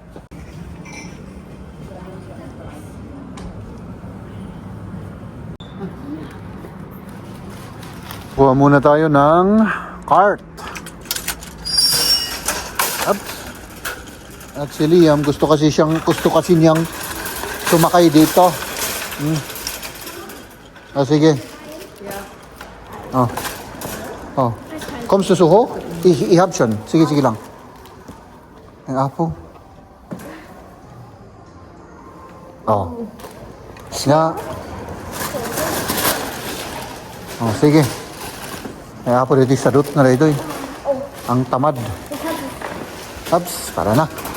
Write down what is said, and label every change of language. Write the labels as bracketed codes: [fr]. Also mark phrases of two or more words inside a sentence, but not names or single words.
[tl] Kuha muna tayo ng cart. Up. At si Liam, gusto kasi niyang sumakay dito. Ah, sige. Oh. [de] Oh. Kommst du so hoch? Ich hab schon. [tl] Sige, sige lang. Ang apo. Oh. Ja. Oh, sige. Ay, apo dito sa root na rito eh. Ang tamad. Ups, para na.